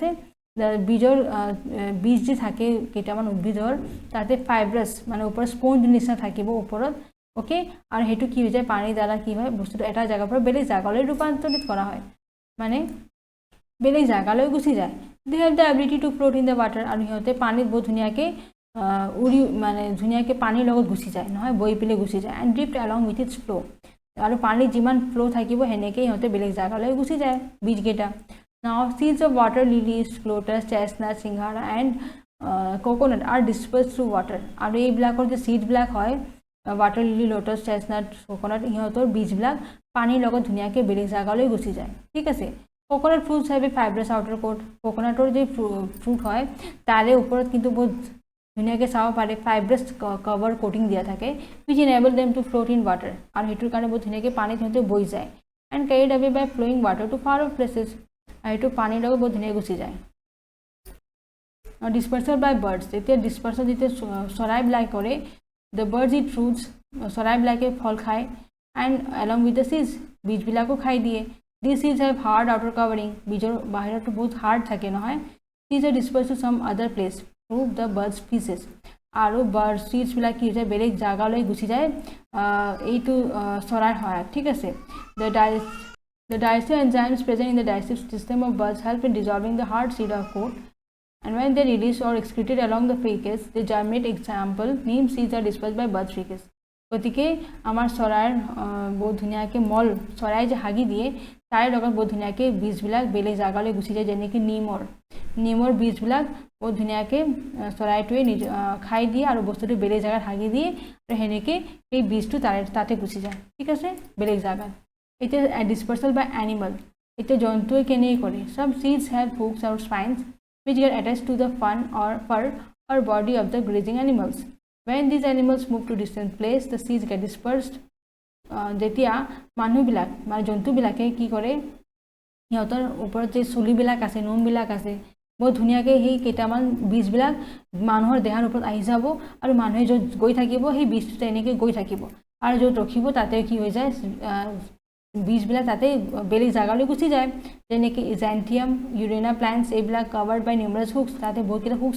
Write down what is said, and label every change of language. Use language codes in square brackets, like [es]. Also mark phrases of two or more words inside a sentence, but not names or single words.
[as] বীজৰ বীজ যে থাকে কেইটামান উদ্ভিদৰ, তাতে ফাইব্ৰাছ মানে ওপৰত স্পঞ্জ নিচিনা থাকিব ওপৰত অ'কে, আৰু সেইটো কি হৈ যায়, পানীৰ দ্বাৰা কি হয়, বস্তুটো এটা জেগাৰ পৰা বেলেগ জেগালৈ ৰূপান্তৰিত কৰা হয়, মানে বেলেগ জেগালৈ গুচি যায়। [en] They have the ability to float in the water, [as] আৰু সিহঁতে পানীত বহুত ধুনীয়াকৈ উৰি মানে ধুনীয়াকৈ পানীৰ লগত গুচি যায় নহয়, বৈ পেলাই গুচি যায়, [en] and drift along with its flow, [as] আৰু পানীত যিমান ফ্ল' থাকিব সেনেকৈ সিহঁতে বেলেগ জেগালৈ গুচি যায় বীজকেইটা। [en] Now seeds of water lilies, lotus, chestnut, singhara and coconut are dispersed through water, [as] আৰু এইবিলাকৰ যে চিডবিলাক হয়, [en] water lily, lotus, chestnut, coconut, [as] সিহঁতৰ বীজবিলাক পানীৰ লগত ধুনীয়াকৈ বেলেগ জেগালৈ গুচি যায় ঠিক আছে। [en] coconut fruits have a fibrous outer coat, [as] কোকোনাটৰ যে ফ্ৰুট হয় তাৰে ওপৰত কিন্তু বহুত ধুনীয়াকৈ চাব পাৰে [en] fibrous cover coating [as] দিয়া থাকে, [en] which enable them to float in water, [as] আৰু সেইটোৰ কাৰণে বহুত ধুনীয়াকৈ পানীত সিহঁতে বৈ যায়, [en] and carried away by flowing water to far off places, [as] আৰু সেইটো পানীৰ লগত বহুত ধুনীয়াকৈ গুচি যায় [en] dispersal by birds [as] যেতিয়া ডিছপাৰ্চেল যেতিয়া চৰাইবিলাক কৰে [en] the birds eat fruits [as] চৰাইবিলাকে ফল খায় [en] and along with the seeds [as] বীজবিলাকো খাই দিয়ে [en] these seeds have hard outer covering [as] বীজৰ বাহিৰতো বহুত হাৰ্ড থাকে নহয় [en] seeds are dispersed to some other place through the birds faeces [as] আৰু বাৰ্ড চিডছবিলাক কি হৈ যায় বেলেগ জাগালৈ গুচি যায় এইটো চৰাইৰ সহায়ত ঠিক আছে [en] The digestive enzymes present in the digestive system of birds help in dissolving the hard seed or coat, and when they release or excreted along the fecus, they germinate. Example: neem seeds are dispersed by bird fecus. [as] গতিকে আমাৰ চৰাইৰ বহুত ধুনীয়াকৈ মল চৰাই যে হাগি দিয়ে তাৰ লগত বহুত ধুনীয়াকৈ বীজবিলাক বেলেগ জাগালৈ গুচি যায় যেনেকৈ নিমৰ বীজবিলাক বহুত ধুনীয়াকৈ চৰাইটোৱে খাই দিয়ে আৰু বস্তুটো বেলেগ জাগাত হাগি দিয়ে আৰু সেনেকৈ সেই বীজটো তাতে গুচি যায় ঠিক আছে বেলেগ জাগাত এতিয়া [en] dispersal by animal [as] এতিয়া জন্তুৱে কেনেকৈ কৰে [en] some seeds have hooks [as] আৰু [en] spines which get attached to the fur or body of the grazing animals. When these animals move to distant place, the seeds get dispersed. [as] যেতিয়া মানুহবিলাক মানে জন্তুবিলাকে কি কৰে সিহঁতৰ ওপৰত যে চুলিবিলাক আছে নোমবিলাক আছে বহুত ধুনীয়াকৈ সেই কেইটামান বীজবিলাক মানুহৰ দেহৰ ওপৰত আহি যাব আৰু মানুহে য'ত গৈ থাকিব সেই বীজটো তেনেকৈ গৈ থাকিব আৰু য'ত ৰখিব তাতে কি হৈ যায় বীজবিলাক তাতে বেলেগ জাগালৈ গুচি যায় যেনেকৈ ইজেন্থিয়াম ইউৰেনা প্লান্টছ এইবিলাক [en] covered by numerous hooks [as] তাতে বহুতকেইটা হুকছ